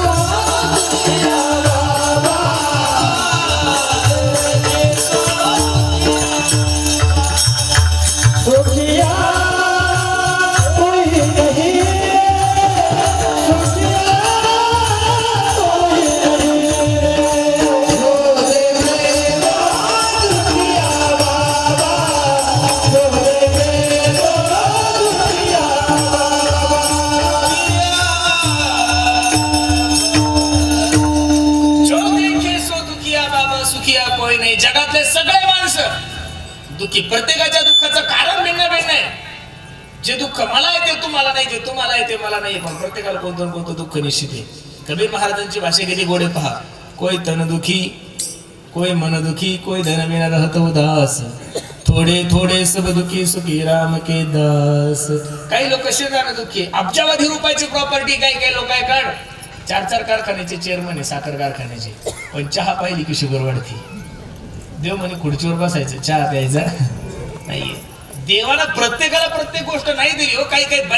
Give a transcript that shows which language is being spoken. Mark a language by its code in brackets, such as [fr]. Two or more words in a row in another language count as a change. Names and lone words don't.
[hi] दुखिया बाबा, सुखिया कोई नहीं रे, सुखिया कोई नहीं रे, जो देखे सो दुखिया बाबा, जो देखे सो दुखिया जो देखे सो दुखिया बाबा, सुखिया कोई नाही. [mr] जगातले सगळे माणसं दुःखी. प्रत्येकाच्या दुःखाचं कारण भिन्न आहे. जे दुःख मला येते तुम्हाला नाही, जे तुम्हाला येते मला नाही, पण प्रत्येकाला कोणतं कोणतं दुःख निश्चित आहे. कबीर महाराजांची भाषा गेली गोडे पहा. [hi] कोई तन दुखी, कोई मन दुखी, कोई धन बिना रहत उदास, थोडे थोडे सब दुखी सुखी राम के दास. [mr] काही लोक शेजारने दुःखी, अब्जावधी रुपयाची प्रॉपर्टी काही लोक आहे काढ. 4-4 कारखान्याचे चेअरमन आहे, साखर कारखान्याचे, पण चहा पाहिली की शुगर वाढते. देव म्हणे खुर्चीवर बसायचं, चहा प्यायचा नाहीये. देवाला प्रत्येकाला प्रत्येक गोष्ट नाही दिली हो.